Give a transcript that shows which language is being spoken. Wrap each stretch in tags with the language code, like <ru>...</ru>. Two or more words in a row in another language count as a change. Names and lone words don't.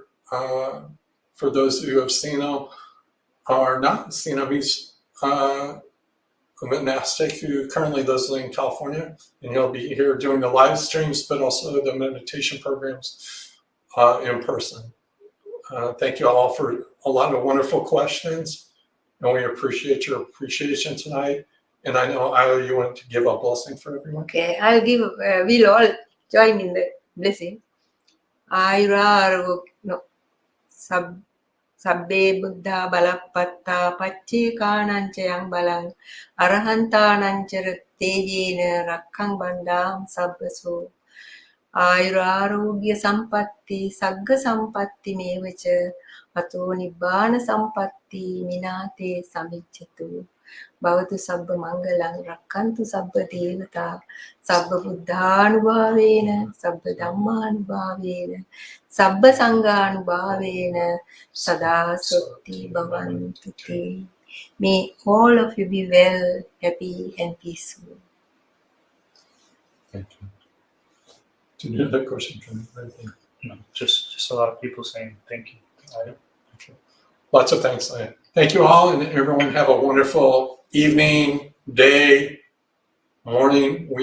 <en>For those who have seen him or not seen him, he's a monastic who currently lives in California, and he'll be here doing the live streams, but also the meditation programs in person. Thank you all for a lot of wonderful questions, and we appreciate your appreciation tonight. And I know, Aya, you want to give a blessing for everyone? Okay, I'll give, we'll all join in the blessing.</en> <pi>Sabbe buddha balapatta paccikananca yang balang arahantananca tejena rakkang bandam sabbaso ayurarogya sampatti sagga sampatti mevaca ato nibbana sampatti minate samicchatu bhavatu sabba mangalang rakkantu sabba devata sabba buddhanubhavena sabba dhammanubhavena sabba sanghanubhavena sada sotti bhavantu te.</pi> <en>May all of you be well, happy and peaceful. Thank you. Do you have that question from anything? No, just a lot of people saying thank you. Okay. Lots of thanks. Thank you all, and everyone have a wonderful evening, day, morning, weekend.</en>